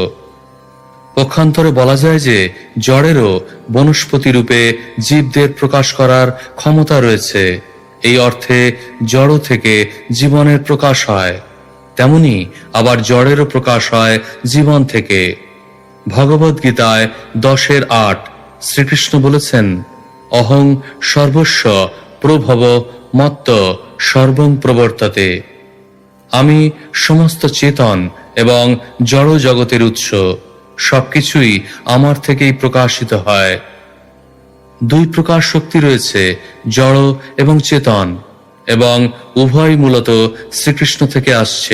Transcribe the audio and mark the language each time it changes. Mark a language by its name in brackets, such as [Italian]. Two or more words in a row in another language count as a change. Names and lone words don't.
[Bangla] পক্ষান্তরে বলা যায় যে জড়েরও বনস্পতি রূপে জীবদের প্রকাশ করার ক্ষমতা রয়েছে। এই অর্থে জড় থেকে জীবনের প্রকাশ হয়, তেমনি আবার জড়েরও প্রকাশ হয় জীবন থেকে। ভগবদ গীতায় 10:8 শ্রীকৃষ্ণ বলেছেন, [Sanskrit] অহং সর্বস্ব প্রভব মত্ত সর্বং প্রবর্ততে। [Bangla] আমি সমস্ত চেতন এবং জড় জগতের উৎস, সবকিছুই আমার থেকেই প্রকাশিত হয়। 2 প্রকার শক্তি রয়েছে, জড় এবং চেতন, এবং উভয় মূলত শ্রীকৃষ্ণ থেকে আসছে।